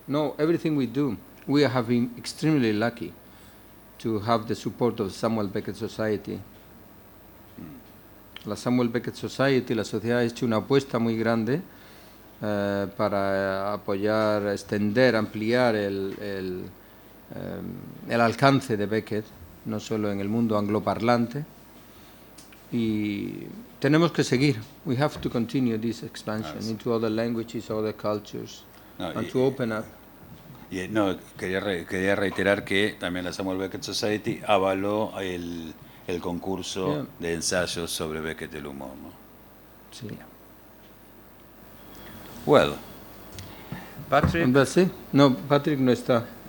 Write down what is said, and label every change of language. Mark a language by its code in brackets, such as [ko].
[en] No, everything we do, we have been extremely lucky to have the support of Samuel Beckett Society. [es] La Samuel Beckett Society, la sociedad, ha hecho una apuesta muy grande para apoyar, extender, ampliar el alcance de Beckett. No solo en el mundo angloparlante, y tenemos que seguir. [en] We have to continue this expansion into other languages, other cultures, and to open up. [es] Quería reiterar que también la Samuel Beckett Society avaló el concurso de ensayos sobre Beckett el humor, ¿no? Sí. [en] Well, [es] Patrick. ¿Sí? No, Patrick no está.